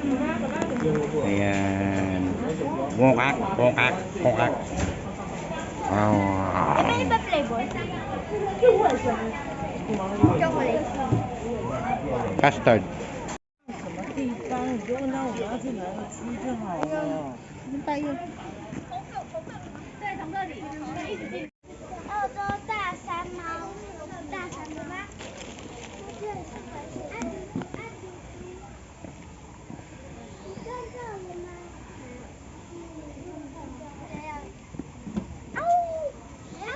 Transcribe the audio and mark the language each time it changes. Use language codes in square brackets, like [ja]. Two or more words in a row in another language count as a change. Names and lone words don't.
[tl] Ayan. Bungkak. Ano yung ba flavor? Chocolate. Custard. Doon tayo. [zh] 澳洲大山猫，大山的吗？这是安迪。你看到了吗？嗷嗷！